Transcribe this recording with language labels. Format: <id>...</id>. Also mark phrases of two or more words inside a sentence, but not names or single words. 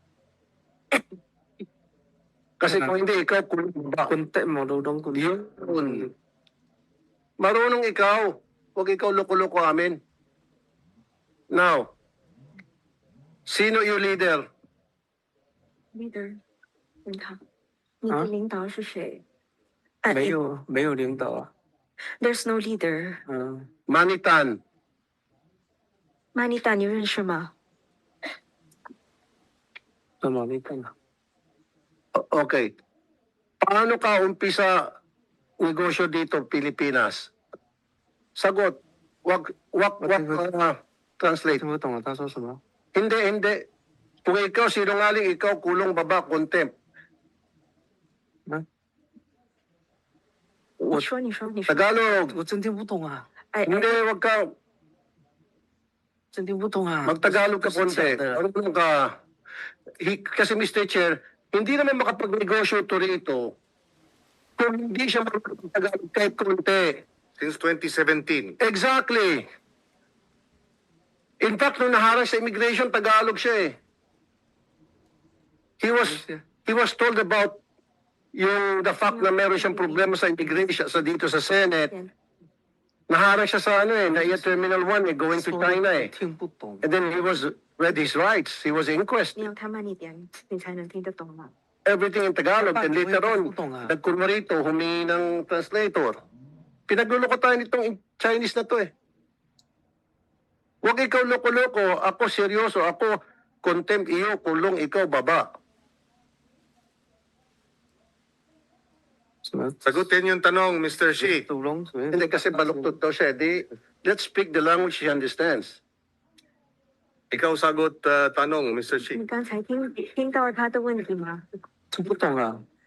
<tl>Kasi kung hindi, ikaw kulong ba? Kunti, marunong ko. Yun. Marunong ikaw. Huwag ikaw loko-loko amin. Now, sino yung leader?</tl> <zh>Leader，你好，你啊的领导是谁？没有领导啊。</zh> <en>There's no leader。</en> <tl>Manitan.</tl> <zh>Manita，你认识吗？什么没看到？</zh> <tl>Okay. Paano ka umpisa negosyo dito, Pilipinas? Sagot. Wag translate.</tl> <zh>听不懂啊，他说什么？</zh> <tl>Hindi. Kung ikaw sinungaling, ikaw kulong baba, contempt.</tl> <zh>你说，你说，你说。</zh> <tl>Tagalog.</tl> <zh>我真听不懂啊，哎，</zh> <tl>Hindi, wag ka.</tl> <zh>真听不懂啊。</zh> <tl>Mag-Tagalog ka</tl> <zh>不是</zh> <tl>konti.</tl> <zh>假的</zh> <tl>Ano ka? Kasi Mr. Chair, hindi naman makapag-negosyo to rito kung hindi siya mag-Tagalog kahit konti.</tl> <en>Since 2017. Exactly. In fact,</en> <tl>nung naharang sa immigration, Tagalog siya eh.</tl> <en>He was told about the fact</en> <tl>na meron siyang problema sa immigration dito sa Senate. Naharang siya sa NAIA Terminal 1</tl> <en>going to China</en> <tl>eh.</tl> <zh>听不懂。</zh> <en>And then he was read his rights. He was inquest.</en> <zh>你要他慢一点，你才能听得懂嘛。</zh> <en>Everything in Tagalog. And later on,</en> <tl>Putong, ah. nagkulma rito, humingi ng translator. Pinagluloko tayo nitong Chinese na to eh. Huwag ikaw loko-loko, ako seryoso, ako contempt, iyo kulong, ikaw baba. Sagutin yung tanong, Mr. Shi.</tl> <zh>独龙，</zh> <tl>Hindi kasi baluktot daw siya.</tl> <en>Let's speak the language she understands.</en> <tl>Ikaw sagot tanong, Mr. Shi.</tl> <zh>你刚才听到他的问题吗？听不懂啊。</zh>